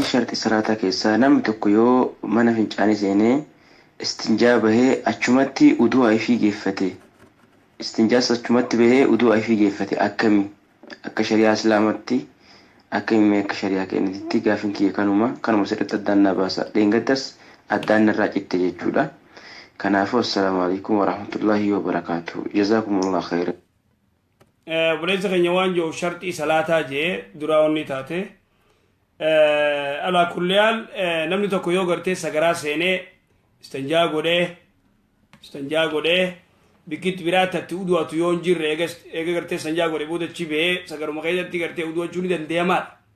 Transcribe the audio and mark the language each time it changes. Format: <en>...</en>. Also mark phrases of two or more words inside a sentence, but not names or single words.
<om>Sharxii salaataa keessaa namni tokko yoo mana fincaanii seenee istinjaa bahee achumatti uduu ayifii geeffate. Istinjaas achumatti bahee uduu ayifii geeffate akkami akka shari'aa islaamatti akkami akka shari'aa keenyatti gaafin kiyya kanuma sirriitti addaan na baasa. Dheengaddas addaan irraa citte jechuudha.</om> <ar>Kanaafuu السلام عليكم ورحمة الله وبركاته. جزاكم الله خيرا.</ar> <om>Buleessa keenya waan jiru sharxii salaataa jee duraa onni taate</om> <ar>على كل حال</ar> <om>namni tokko yoo gartee sagaraa seenee istanjaa godhee bikkitti biraatti uduwatu yoo hin jirre eega gartee istanjaa godhe boodachi bahee sagaruma keessatti gartee uduwachuu ni danda'amaadha.</om>